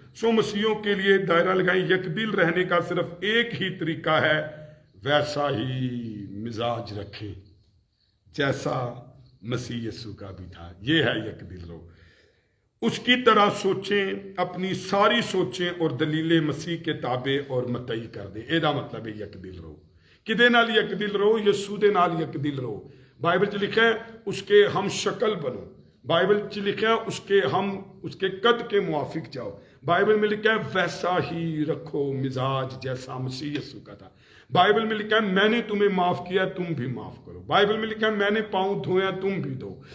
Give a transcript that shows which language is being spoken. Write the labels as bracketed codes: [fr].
[ur] سو مسیحوں کے لیے دائرہ لگائیں، یک دل رہنے کا صرف ایک ہی طریقہ ہے، ویسا ہی مزاج رکھیں جیسا مسیح یسوع کا بھی تھا. یہ ہے یک دل رہو. اس کی طرح سوچیں، اپنی ساری سوچیں اور دلیلیں مسیح کے تابع اور متعی کر دیں. یہ مطلب ہے یک دل رہو. [pa] کدے نال یک دل رہو؟ یسوع دے نال یک دل رہو. [ur] بائبل چ لکھا ہے اس کے ہم شکل بنو. بائبل چ لکھا ہے اس کے قد کے موافق جاؤ. بائبل میں لکھا ہے ویسا ہی رکھو مزاج جیسا مسیح یسوع کا تھا. بائبل میں لکھا ہے میں نے تمہیں معاف کیا تم بھی معاف کرو. بائبل میں لکھا ہے میں نے پاؤں دھویا تم بھی دھو.